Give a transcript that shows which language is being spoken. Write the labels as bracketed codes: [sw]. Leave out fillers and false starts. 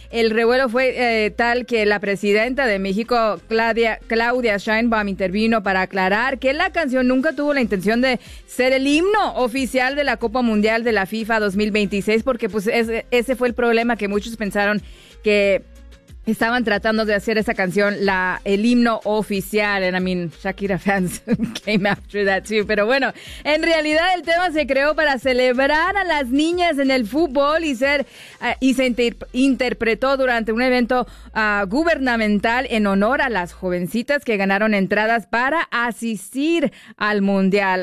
[es] El revuelo fue tal que la presidenta de México, Claudia Sheinbaum, intervino para aclarar que la canción nunca tuvo la intención de ser el himno oficial de la Copa Mundial de la FIFA 2026, porque pues ese fue el problema, que muchos pensaron que estaban tratando de hacer esa canción el himno oficial. [en] And I mean, Shakira fans came after that too. [es] Pero bueno, en realidad el tema se creó para celebrar a las niñas en el fútbol y se interpretó durante un evento gubernamental en honor a las jovencitas que ganaron entradas para asistir al Mundial.